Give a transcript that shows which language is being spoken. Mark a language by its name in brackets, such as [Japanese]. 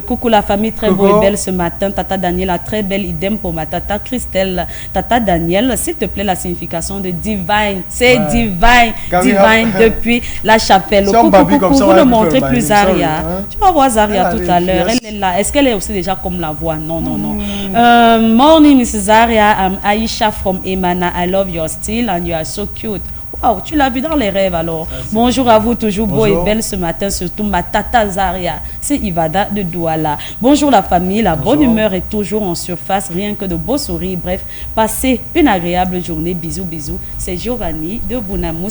[French] Coucou la famille, très beau et belle ce matin. Tata Daniel a très belle idem pour ma tata Christelle. Tata Daniel, s'il te plaît, la signification de divine. C'est divine. Divine depuis la chapelle. Coucou, vous ne montrez plus Zaria. Tu vas voir Zaria tout à l'heure. Elle est là. Est-ce qu'elle est aussi déjà comme la voix? [English] Non. Morning, Mrs. Zaria. I'm Aisha from Emana. I love your style and you are so cute. [French] Wow, tu l'as vu dans les rêves alors. Bonjour à vous, toujours beau et belle ce matin, surtout ma tata Zaria. C'est Ivada de Douala. Bonjour la famille, la bonne humeur est toujours en surface, rien que de beaux sourires. Bref, passez une agréable journée. Bisous. C'est Giovanni de Bounamous.